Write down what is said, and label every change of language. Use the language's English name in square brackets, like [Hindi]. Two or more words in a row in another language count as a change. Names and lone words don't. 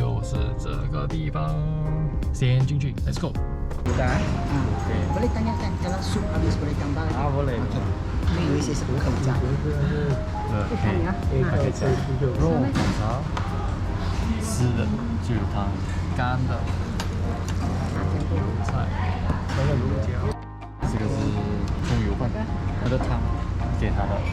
[Chinese] 就是这个地方，先进去 ， [English] Let's go。 [Malay] Sudah. Boleh tanyakan kalau sup habis boleh tambah. boleh. Ini isi sebelum kerja. [Chinese] OK，可以吃肉骨茶，湿的就有汤，干的菜，还有卤饺。这个是葱油饭，那个汤给他的。